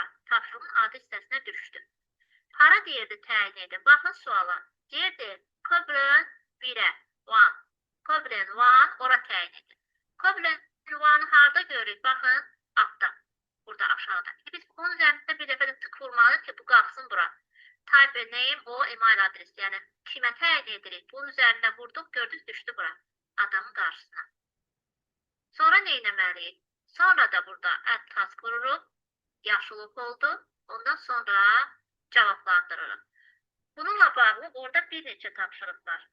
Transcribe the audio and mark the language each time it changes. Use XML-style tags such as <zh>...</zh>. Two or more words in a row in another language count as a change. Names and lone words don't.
<az>Tapşırığın adı hissəsinə düşdü. Hara deyirdi təyin edin? Baxın suala. Deyirdi, Qöblən 1-ə, 1. Qöblən 1, ora təyin edin. Qöblən 1-ı harada görürük? Baxın, altda. Burada aşağıda. Biz bunun üzərində bir dəfə də tık vurmalıyıq ki, bu qalxsın bura.</az> <en>Type a name,</en> <az>o email adresi. Yəni, kimə təyin edirik? Bunun üzərində vurduq, gördük, düşdü bura. Adamın qarşısına. Sonra nə etməliyik? Sonra da burada</az> <en>add task</en> <az>vururuq. Yaşılıq oldu. Ondan sonra cavablandırırıq. Bununla bağlı orada bir neçə tapşırıq var.</az>